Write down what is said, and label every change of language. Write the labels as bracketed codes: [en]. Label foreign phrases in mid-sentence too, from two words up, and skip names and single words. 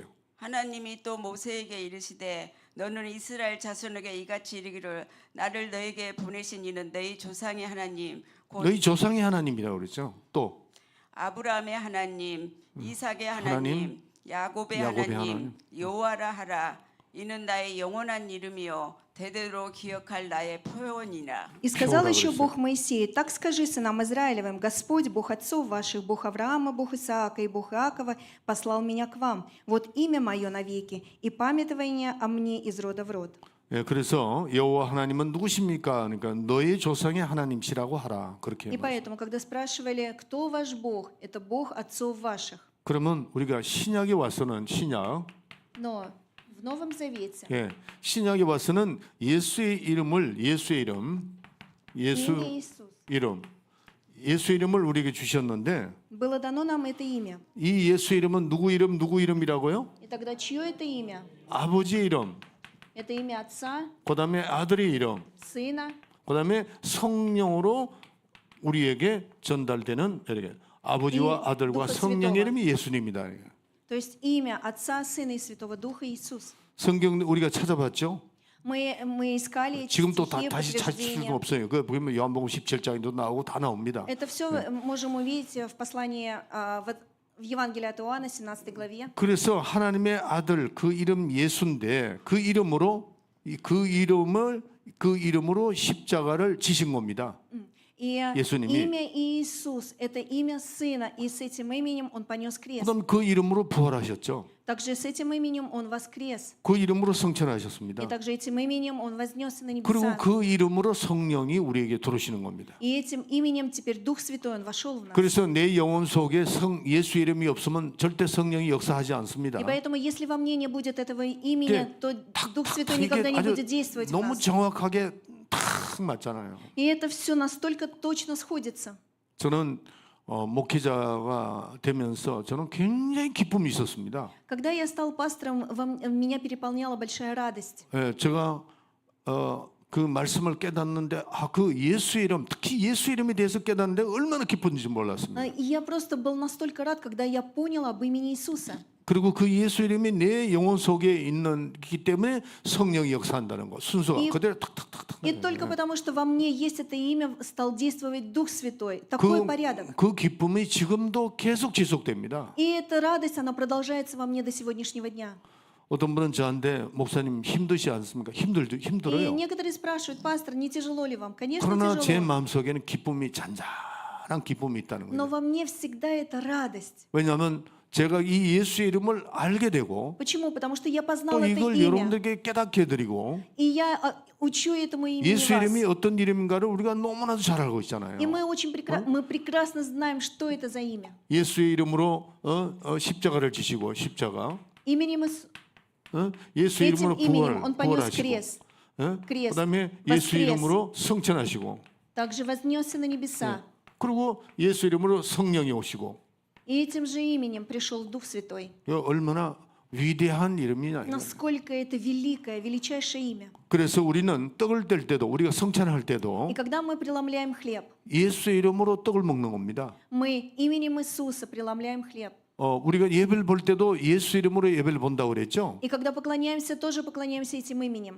[ko] 하나님이 또 모세에게 이르시되 너는 이스라엘 자손에게 이같이 이르기를 나를 너에게 보내신 이는 너희 조상의 하나님 곧 너희 조상의 하나님이라고 그랬죠. 또 아브라함의 하나님, 이삭의 하나님, 하나님, 야곱의 야곱의 하나님, 하나님. 여호와라 하라. 이는 나의 영원한 이름이요 대대로 기억할 나의 표현이나. [ru] И сказал Феодор еще говорит, Бог Моисею: так скажи сынам Израилевым: Господь, Бог отцов ваших, Бог Авраама, Бог Исаака и Бог Иакова, послал меня к вам. Вот имя мое навеки, и памятование о мне из рода в род. [ko] 예, 그래서 여호와 하나님은 누구십니까? 그러니까 너희 조상의 하나님이시라고 하라. 그렇게. [ru] И поэтому, когда спрашивали, кто ваш Бог, это Бог отцов ваших. [ko] 그러면 우리가 신약에 와서는 신약, [ru] Но в Новом Завете [ko] 예, 신약에 와서는 예수의 이름, [ru] имя Иисус. [ko] 예수 이름을 우리에게 주셨는데 [ru] Было дано нам это имя. [ko] 이 예수 이름은 누구 이름이라고요? [ru] И тогда чье это имя? [ko] 아버지의 이름, [ru] Это имя Отца, [ko] 그다음에 아들의 이름, [ru] Сына [ko] 그다음에 성령으로 우리에게 전달되는 이렇게 아버지와 이 아들과 [ru] 두ха [ko] 성령의 [ru] святого. [ko] 이름이 예수님이다. [ru] То есть имя Отца, Сына и Святого Духа Иисус. [ko] 성경 우리가 찾아봤죠? [ru] Мы искали эти [ko] 지금 또 [ru] стихи [ko] 다시 찾을 수는 [ru] подтверждения. [ko] 없어요. 그 보면 요한복음 17장에도 나오고 다 나옵니다. [ru] Это все можем увидеть в послании в Евангелии от Иоанна, 17 главе. [ko] 그래서 하나님의 아들 그 이름 예수인데 그 이름으로 십자가를 지신 겁니다. [ru] И [ko] 예수님이. [ru] имя Иисус – это имя Сына, и с этим именем Он понес крест. [ko] 그다음 그 이름으로 부활하셨죠. [ru] Также с этим именем Он воскрес. [ko] 그 이름으로 성천하셨습니다. [ru] И также этим именем Он вознесся на [ko] 그리고 [ru] небеса. [ko] 그 이름으로 성령이 우리에게 들어오시는 겁니다. [ru] И этим именем теперь Дух Святой Он вошел в нас. [ko] 그래서 내 영혼 속에 예수 이름이 없으면 절대 성령이 역사하지 않습니다. [ru] И поэтому, если во мне не будет этого имени, то Дух Святой [ko] 이게 [ru] никогда не [ko] 아주 [ru] будет действовать в [ko] 너무 [ru] нас. [ko] 정확하게 딱 맞잖아요. [ru] И это все настолько точно сходится. [ko] 저는 목회자가 되면서 저는 굉장히 기쁨이 있었습니다. [ru] Когда я стал пастором, меня переполняла большая радость. [ko] 예, 제가 그 말씀을 깨닫는데 그 예수 이름, 특히 예수 이름에 대해서 깨닫는데 얼마나 기쁜지 몰랐습니다. [ru] И я просто был настолько рад, когда я понял об имени Иисуса. [ko] 그리고 그 예수 이름이 내 영혼 속에 있기 때문에 성령이 역사한다는 거 순서가 그대로 탁탁탁탁. [ru] И только потому, что во мне есть это имя, стал действовать Дух Святой. Такой порядок. [ko] 그 기쁨이 지금도 계속 지속됩니다. [ru] И эта радость, она продолжается во мне до сегодняшнего дня. [ko] 어떤 분은 저한테 목사님 힘드시 않습니까? [ru] И [ko] 힘들어요. [ru] некоторые спрашивают: пастор, не тяжело ли вам? Конечно, [ko] 그러나 제 [ru] тяжело. [ko] 마음속에는 기쁨이 잔잔합니다. 무한한 기쁨이 있다는 [ru] Но [ko] 거예요. [ru] во мне всегда это радость. [ko] 왜냐하면 제가 이 예수의 이름을 알게 되고 [ru] Почему? Потому что я познал [ko] 또 [ru] это [ko] 이걸 [ru] имя. [ko] 여러분들에게 깨닫게 해드리고 [ru] И я учу этому имени [ko] 예수 이름이 [ru] вас. [ko] 어떤 이름인가를 우리가 너무나도 잘 알고 있잖아요. [ru] И мы прекрасно знаем, что это за имя. [ko] 예수의 이름으로 십자가를 지시고 십자가 [ru] Именем [ko] 예수 [ru] этим [ko] 이름으로 [ru] именем он понес [ko] 부활하시고 [ru] крест. крест, [ko] 그다음에 예수 [ru] воскрес. [ko] 이름으로 성천하시고 [ru] Также вознесся на небеса. [ko] 그리고 예수 이름으로 성령이 오시고 [ru] И этим же именем пришел Дух Святой. [ko] 이거 얼마나 위대한 이름이냐. 이거. [ru] Насколько это великое, величайшее имя. [ko] 그래서 우리는 떡을 뗄 때도 우리가 성찬할 때도 [ru] И когда мы преломляем хлеб, [ko] 예수의 이름으로 떡을 먹는 겁니다. [ru] мы именем Иисуса преломляем хлеб. [ko] 우리가 예배를 볼 때도 예수 이름으로 예배를 본다고 그랬죠. [ru] И когда поклоняемся, тоже поклоняемся этим именем.